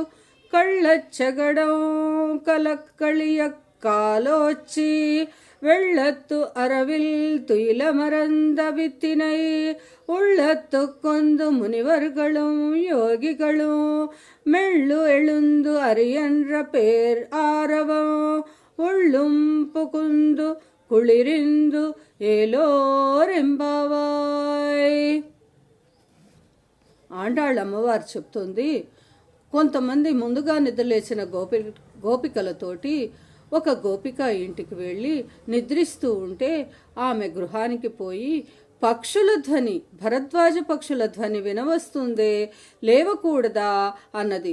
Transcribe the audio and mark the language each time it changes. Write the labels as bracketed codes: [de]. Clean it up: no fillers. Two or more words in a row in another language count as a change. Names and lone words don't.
[ta] கள்ளச்சகடம் கலக்களிய காலோச்சி வெள்ளத்து அரவில் துயில மறந்த வித்தினை உள்ளத்து கொந்து முனிவர்களும் யோகிகளும் மெள்ளு எழுந்து அரியன்ற பேர் ஆரவம் உள்ளும் புகுந்து குளிர்ந்து ஏலோரெம்பாவாய். [te] ఆండాళ్ళ అమ్మవారు చెప్తుంది, కొంతమంది ముందుగా నిద్రలేచిన గోపికలతోటి ఒక గోపిక ఇంటికి వెళ్ళి నిద్రిస్తూ ఉంటే ఆమె గృహానికి పోయి పక్షుల ధ్వని, భరద్వాజ పక్షుల ధ్వని వినవస్తుందే, లేవకూడదా అన్నది.